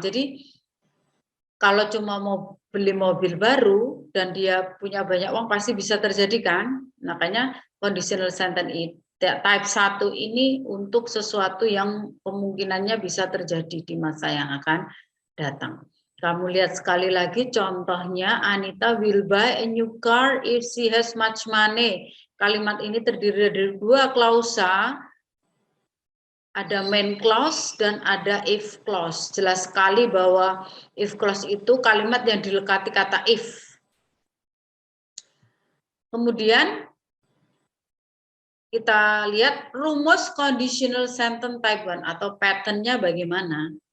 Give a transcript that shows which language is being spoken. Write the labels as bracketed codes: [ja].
[id] Jadi kalau cuma mau beli mobil baru dan dia punya banyak uang pasti bisa terjadi kan? Makanya conditional sentence type 1 ini untuk sesuatu yang kemungkinannya bisa terjadi di masa yang akan datang. Kamu lihat sekali lagi contohnya, [en] Anita will buy a new car if she has much money. [id] Kalimat ini terdiri dari dua klausa, ada main clause dan ada if clause. Jelas sekali bahwa if clause itu kalimat yang dilekati kata if. Kemudian kita lihat rumus conditional sentence type 1 atau pattern-nya bagaimana.